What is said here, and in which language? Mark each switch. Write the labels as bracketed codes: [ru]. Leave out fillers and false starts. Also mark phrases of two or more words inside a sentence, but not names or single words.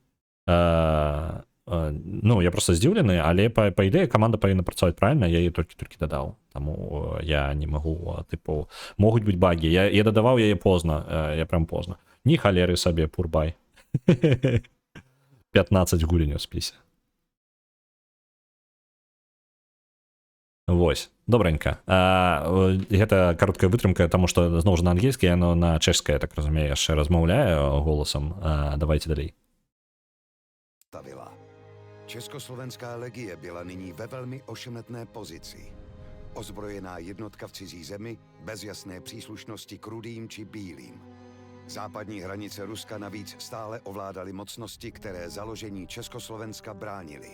[be] ну я просто здзіўлены але па ідэі каманда павінна працаваць правільна я яе толькі дадаў таму я не магу тыпу могуць быць багі я дадаваў яе позна я прям позна ні халеры сабе пурбай 15 гулень у спісе. Вось, добранька. Гэта кароткая вытрымка, таму што зноў жа на ангельскай, яно на чэшскай, так разумею, яшчэ размаўляе голасам. Давайте далей. [cs] Československá legie byla nyní ve velmi ošemetné pozici. Ozbrojená jednotka v cizí zemi, bez jasné příslušnosti k rudým či bílým. Západní hranice Ruska navíc stále ovládaly mocnosti, které založení Československa bránily.